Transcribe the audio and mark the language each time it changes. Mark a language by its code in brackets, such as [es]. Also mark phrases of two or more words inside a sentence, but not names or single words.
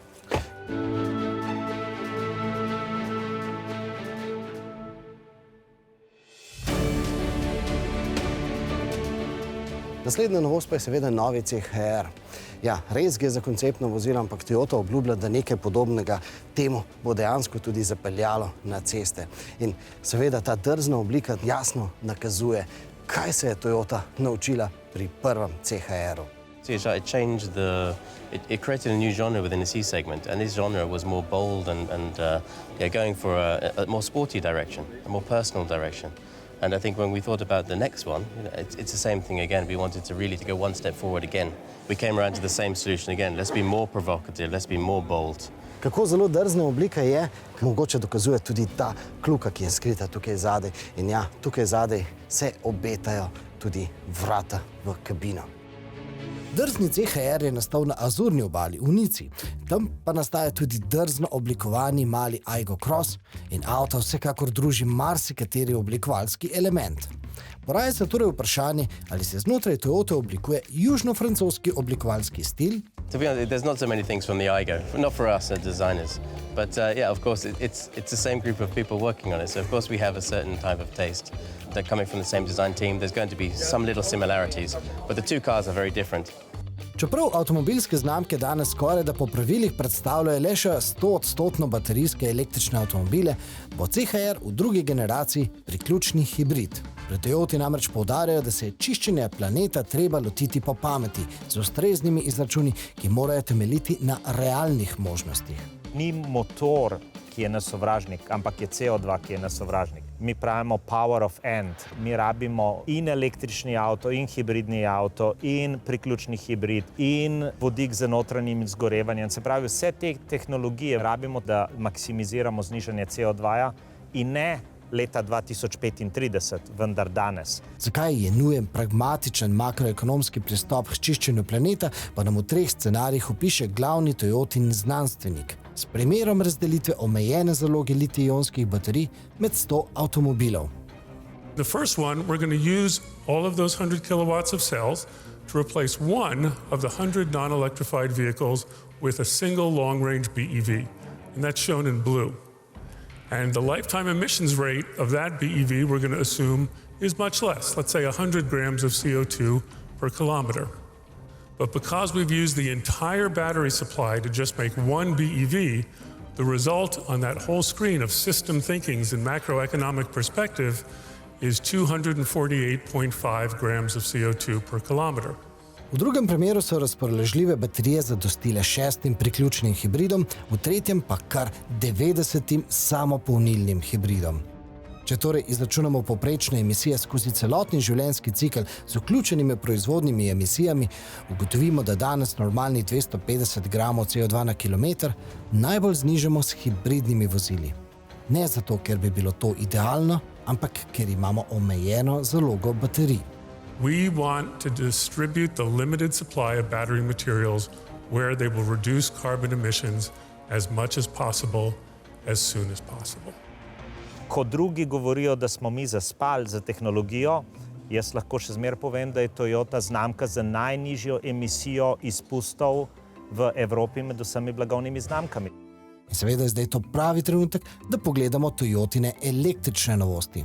[sl] Naslednja novost pa je seveda novi CHR. Ja, res gre za konceptno vozilo, ampak Toyota obljublja, da nekaj podobnega temu bo dejansko tudi zapeljalo na ceste. In seveda ta drzna oblika jasno nakazuje, kaj se je Toyota naučila pri prvem CHR-u. [en] It created a new genre within the C segment, and this genre was more bold and going for a more sporty direction, a more personal direction. And I think when we thought about the next one, it's the same thing again. We wanted to really go one step forward again. We came around to the same solution again. Let's be more provocative, let's be more bold. [sl] Kako zelo drzna oblika je, mogoče dokazuje tudi ta kljuka, ki je skrita tukaj zadaj. In ja, tukaj zadaj se obetajo tudi vrata v kabino. Drzni CHR je nastal na Azurni obali v Nici. Tam pa nastaja tudi drzno oblikovani mali Aygo Cross in avto vsekakor druži marsikateri oblikovalski element. Poraja se torej vprašanje, ali se znotraj Toyota oblikuje južno-francoski oblikovalski stil [en] To be honest, there's not so many things from the eye go, not for us as designers. But yeah, of course, it's the same group of people working on it. So of course we have a certain type of taste. They're coming from the same design team. There's going to be some little similarities, but the two cars are very different. [sl] Čeprav avtomobilske znamke danes skoraj da po pravilih predstavljajo le še 100% baterijske električne avtomobile, bo CHR v drugi generaciji priključni hibrid. Pri Toyoti namreč poudarjajo, da se je čiščenja planeta treba lotiti po pameti, z ustreznimi izračuni, ki morajo temeljiti na realnih možnostih. Ni motor, ki je naš sovražnik, ampak je CO2, ki je naš sovražnik. Mi pravimo [en] power of and. [sl] Mi rabimo in električni avto, in hibridni avto, in priključni hibrid, in vodik z notranjim izgorevanjem. Se pravi, vse te tehnologije rabimo, da maksimiziramo znižanje CO2 in ne leta 2035, vendar danes. Zakaj je nujen pragmatičen makroekonomski pristop k čiščenju planeta, pa nam v 3 scenarijih opiše glavni Toyotin znanstvenik. S primerom razdelitve omejene zaloge litij-ionskih baterij med 100 avtomobilov. [en] The first one, we're going to use all of those 100 kilowatts of cells to replace one of the 100 non-electrified vehicles with a single long-range BEV, and that's shown in blue. And the lifetime emissions rate of that BEV we're going to assume is much less, let's say 100 grams of CO2 per kilometer. But because we've used the entire battery supply to just make one BEV, the result on that whole screen of system thinkings and macroeconomic perspective is 248.5 grams of CO2 per kilometer. [sl] V drugem primeru so razpoložljive baterije zadostile 6 priključnim hibridom, v tretjem pa kar 90 samopolnilnim hibridom. Če torej izračunamo povprečne emisije skozi celotni življenjski cikel z vključenimi proizvodnimi emisijami, ugotovimo, da danes normalnih 250 gramov CO2 na kilometer najbolj znižamo s hibridnimi vozili. Ne zato, ker bi bilo to idealno, ampak ker imamo omejeno zalogo baterij. [en] We want to distribute the limited supply of battery materials where they will reduce carbon emissions as much as possible, as soon as possible. [sl] Ko drugi govorijo, da smo mi zaspali za tehnologijo, jaz lahko še zmeraj povem, da je Toyota znamka z najnižjo emisijo izpustov v Evropi med vsemi blagovnimi znamkami. In seveda je zdaj to pravi trenutek, da pogledamo Toyotine električne novosti.